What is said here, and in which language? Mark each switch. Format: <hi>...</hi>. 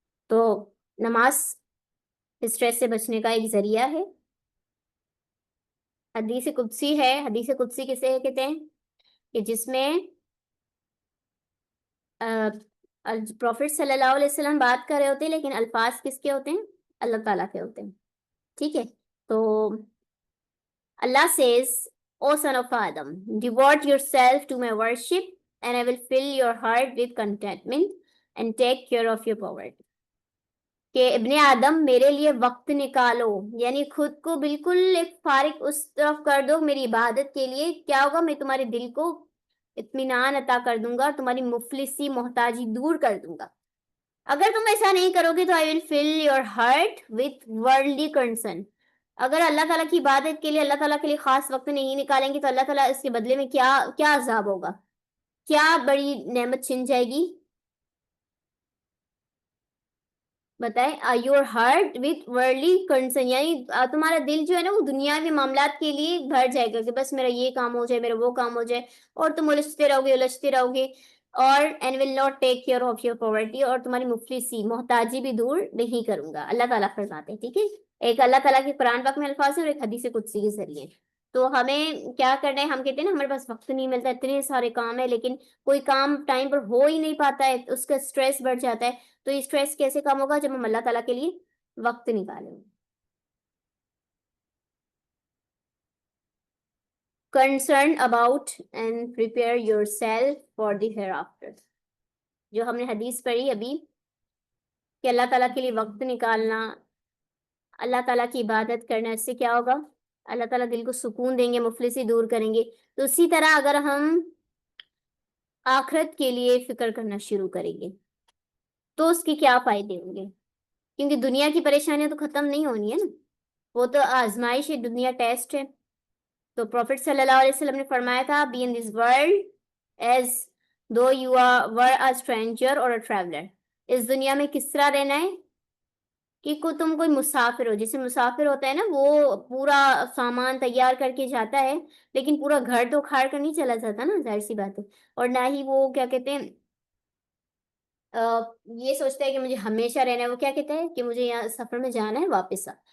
<ur>تو نماز اسٹریس سے بچنے کا ایک ذریعہ ہے. حدیث قدسی ہے. حدیث قدسی کسے کہتے ہیں کہ جس میں پروفٹ صلی اللہ علیہ وسلم بات کر رہے ہوتے ہیں لیکن الفاظ کس کے ہوتے ہیں, اللہ تعالیٰ کے ہوتے ہیں. ٹھیک ہے, تو</ur> <en>Allah says, O son of Adam, devote yourself to my worship and I will fill your heart with contentment and take care of your poverty.</en> <ur>کہ ابن آدم میرے لیے وقت نکالو, یعنی خود کو بالکل ایک فارغ اس طرف کر دو میری عبادت کے لیے. کیا ہوگا, میں تمہارے دل کو اطمینان عطا کر دوں گا, تمہاری مفلسی محتاجی دور کر دوں گا. اگر تم ایسا نہیں کرو گے تو</ur> <en>I will fill your heart with worldly concern.</en> <ur>اگر اللہ تعالیٰ کی عبادت کے لیے اللہ تعالیٰ کے لیے خاص وقت نہیں نکالیں گے تو اللہ تعالیٰ اس کے بدلے میں کیا عذاب ہوگا, کیا بڑی نعمت چھن جائے گی, بتائیں.</ur> <en>your heart with worldly concern,</en> <ur>یعنی تمہارا دل جو ہے نا وہ دنیاوی معاملات کے لیے بھر جائے گا کہ بس میرا یہ کام ہو جائے, میرا وہ کام ہو جائے, اور تم الجھتے رہو گے اور</ur> <en>and will not take care of your poverty,</en> <ur>اور تمہاری مفلسی محتاجی بھی دور نہیں کروں گا. اللہ تعالیٰ فرماتے ہیں. ٹھیک ہے, ایک اللہ تعالیٰ کے قرآن پاک میں الفاظ ہے اور ایک حدیث قدسی کے ذریعے. تو ہمیں کیا کرنا ہے, ہم کہتے ہیں نا ہمارے پاس وقت نہیں ملتا, اتنے سارے کام ہے لیکن کوئی کام ٹائم پر ہو ہی نہیں پاتا ہے, اس کا اسٹریس بڑھ جاتا ہے. تو یہ اسٹریس کیسے کم ہوگا, جب ہم اللہ تعالیٰ کے لیے وقت نکالیں.</ur> <en>Concern about and prepare yourself for the hereafter.</en> <ur>جو ہم نے حدیث پڑھی ابھی کہ اللہ تعالیٰ کے لیے وقت نکالنا, اللہ تعالیٰ کی عبادت کرنا, اس سے کیا ہوگا, اللہ تعالیٰ دل کو سکون دیں گے, مفلسی دور کریں گے. تو اسی طرح اگر ہم آخرت کے لیے فکر کرنا شروع کریں گے تو اس کے کیا فائدے ہوں گے, کیونکہ دنیا کی پریشانیاں تو ختم نہیں ہونی ہے نا, وہ تو آزمائش ہے, دنیا ٹیسٹ ہے. تو پروفٹ صلی اللہ علیہ وسلم نے فرمایا تھا,</ur> <en>be in this world as though you were a stranger or a traveler.</en> <ur>اس دنیا میں کس طرح رہنا ہے کہ تم کوئی مسافر ہو. جیسے مسافر ہوتا ہے نا وہ پورا سامان تیار کر کے جاتا ہے لیکن پورا گھر تو کھاڑ کر نہیں چلا جاتا نا, ظاہر سی بات ہے. اور نہ ہی وہ کیا کہتے ہیں یہ سوچتا ہے کہ مجھے ہمیشہ رہنا ہے, وہ کیا کہتا ہے کہ مجھے یہاں سفر میں جانا ہے واپس آ.</ur>